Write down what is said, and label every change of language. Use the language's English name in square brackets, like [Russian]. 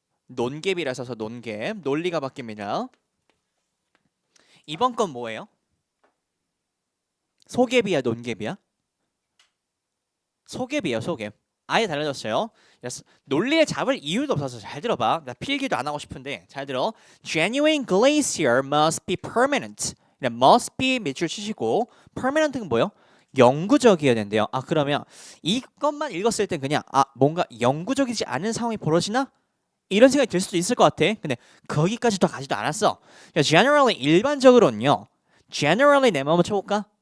[Korean] 논갭이라 써서 논갭, 논리가 바뀝니다. 이번 건 뭐예요? 소갭이야 논갭이야? 소갭이에요 소갭. 아예 달라졌어요. 논리에 잡을 이유도 없어서 잘 들어봐. 나 필기도 안 하고 싶은데 잘 들어. [English] Genuine glacier must be permanent. [Korean] must be 밑줄 치시고 permanent는 뭐요? 영구적이어야 된대요. 아 그러면 이것만 읽었을 땐 그냥 뭔가 영구적이지 않은 상황이 벌어지나? 이런 생각이 들 수도 있을 것 같아. 근데 거기까지 더 가지도 않았어. generally 일반적으로는요. generally 내 마음을 쳐볼까?